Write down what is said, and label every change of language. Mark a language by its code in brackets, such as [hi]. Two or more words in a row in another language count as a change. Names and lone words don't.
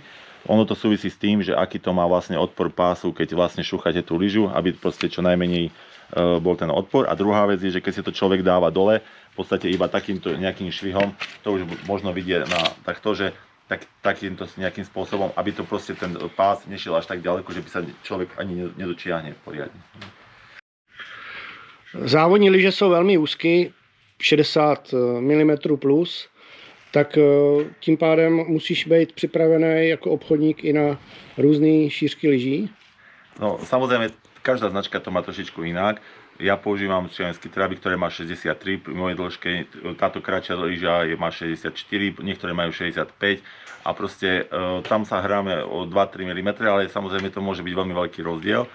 [sk] Ono to súvisí s tým, že aký to má vlastne odpor pásu, keď vlastne šúchate tú lyžu, aby proste čo najmenej bol ten odpor. A druhá vec je, že keď si to človek dáva dole, v podstate iba takýmto nejakým švihom, to už možno vidieť na takto, že takýmto nejakým spôsobom, aby to proste ten pás nešiel až tak ďaleko, že by sa človek ani nedočiahne poriadne. [cs] Závodní lyže jsou velmi úzky, 60 mm plus, tak tím pádem musíš být připravený jako obchodník i na různé šířky lyží. [sk] No samozrejme, každá značka to má trošičku inak. Ja používam slovenský Trabi, ktoré má 63 pri mojej dĺžke, táto kratšia lyža má 64, niektoré majú 65 a proste tam sa hráme o 2-3 mm, ale samozrejme to môže byť veľmi veľký rozdiel.